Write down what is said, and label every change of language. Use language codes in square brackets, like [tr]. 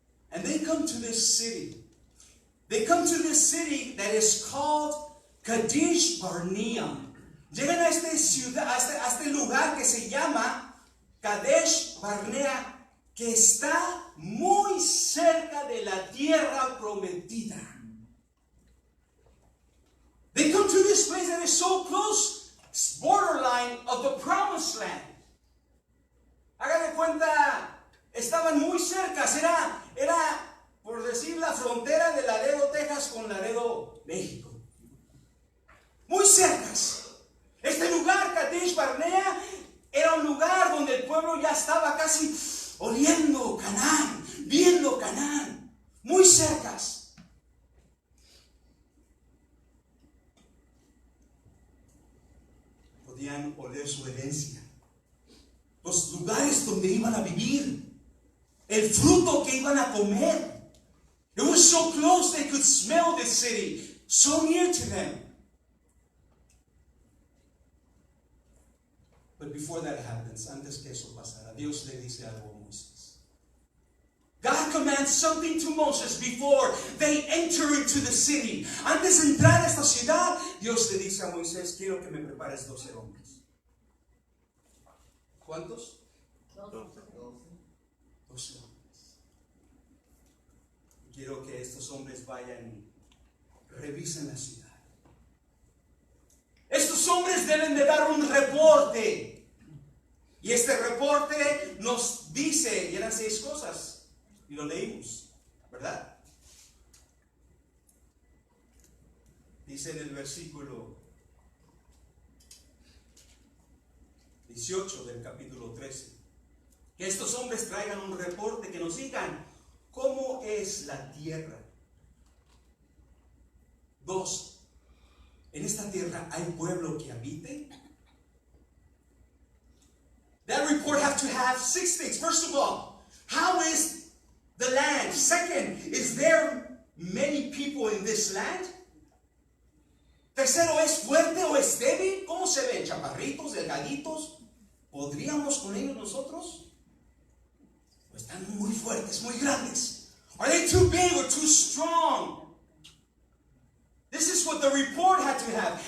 [en] And they come to this city. They come to this city that is called Kadesh Barnea. [es] Llegan a esta ciudad, a este lugar que se llama Kadesh Barnea, que está muy cerca de la tierra prometida. [en] They come to this place that is so close, borderline of the promised land. [es] Hagan de cuenta, estaban muy cerca, era por decir la frontera de Laredo, Texas con Laredo, México. Muy cercas. Este lugar, Kadesh Barnea, era un lugar donde el pueblo ya estaba casi oliendo Canaán, viendo Canaán, muy cercas. Podían oler su herencia. los lugares donde iban a vivir, el fruto que iban a comer. [en] It was so close they could smell the city, so near to them. But before that happens, [es] antes que eso pasara, Dios le dice algo a Moisés. [en] God commands something to Moses before they enter into the city. [es] Antes de entrar a esta ciudad, Dios le dice a Moisés, quiero que me prepares 12 hombres. ¿Cuántos? 12 hombres. Quiero que estos hombres vayan y revisen la ciudad. Estos hombres deben de dar un reporte. Y este reporte nos dice, y eran 6 cosas, y lo leímos, ¿verdad? Dice en el versículo 18 del capítulo 13, que estos hombres traigan un reporte, que nos digan cómo es la tierra. 2, ¿en esta tierra hay pueblo que habite? [en] That report have to have 6 things. First of all, how is the land? Second, is there many people in this land? [es] Tercero, ¿es fuerte o es débil? ¿Cómo se ven? ¿Chaparritos, delgaditos? ¿Podríamos con ellos nosotros? ¿O están muy fuertes, muy grandes? [en] Are they too big or too strong? This is what the report had to have.